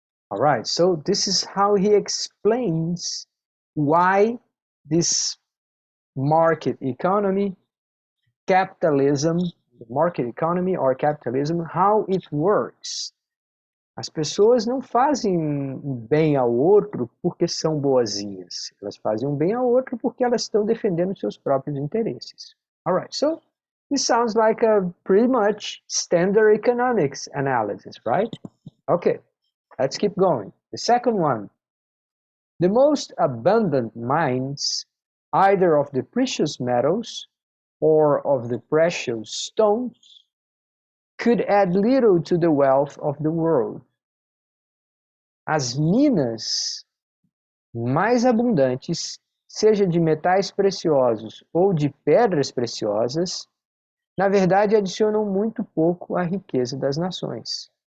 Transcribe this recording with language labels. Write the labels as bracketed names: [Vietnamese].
[English] All right, so this is how he explains why this market economy, capitalism, market economy or capitalism, how it works. [Portuguese] As pessoas não fazem bem ao outro porque são boazinhas. Elas fazem um bem ao outro porque elas estão defendendo seus próprios interesses. [English] All right, so this sounds like a pretty much standard economics analysis, right? Okay, let's keep going. The second one. The most abundant mines, either of the precious metals or of the precious stones, could add little to the wealth of the world. [Portuguese] As minas mais abundantes, seja de metais preciosos ou de pedras preciosas, na verdade adicionam muito pouco à riqueza das nações.